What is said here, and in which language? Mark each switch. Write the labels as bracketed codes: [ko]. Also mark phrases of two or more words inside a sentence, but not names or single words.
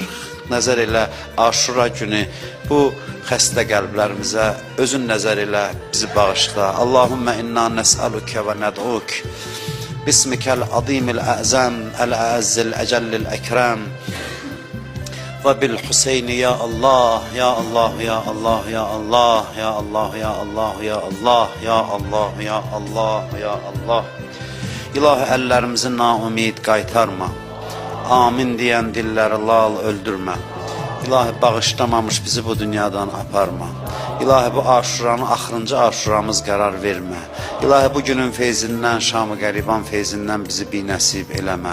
[az] Nəzər elə Aşura günü bu xəstə qəlblərimizə özün nəzər elə, bizi bağışla. [ar] اللهم إنا نسألك وندعوك باسمك العظيم الأعظم الأعز الأجل الأكرم وبالحسين يا الله، يا الله، يا الله، يا الله، يا الله، يا الله، يا الله، يا الله، يا الله، يا الله. [az] İlahi, əllərimizi naumid qaytarma. Amin deyən dilləri lal öldürmə. İlahi, bağışlamamış bizi bu dünyadan aparma. İlahi, bu aşuranı, axırıncı aşuramız qərar vermə. İlahi, bu günün feyzindən, Şam-ı Qəriban feyzindən bizi binəsib eləmə.